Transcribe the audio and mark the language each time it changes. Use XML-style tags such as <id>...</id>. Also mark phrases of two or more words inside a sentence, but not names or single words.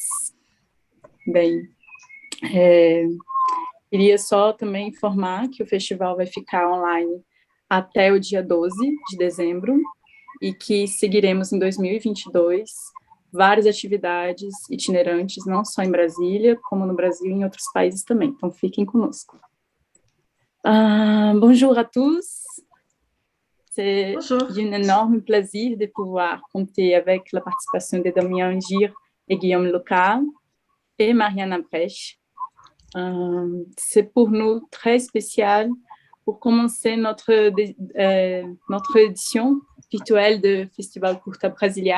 <pt>Bem, queria só também informar que o festival vai ficar online até o dia 12 de dezembro e que seguiremos em 2022 várias atividades itinerantes, não só em Brasília, como no Brasil e em outros países também. Então, fiquem conosco.</pt> <fr>Bonjour à tous. C'est un énorme plaisir de pouvoir compter avec la participation de Damien Angir et Guillaume Lucas et Mariana Brecht. C'est pour nous très spécial pour commencer notre édition virtuelle de Festival Curta Brasilia.</fr>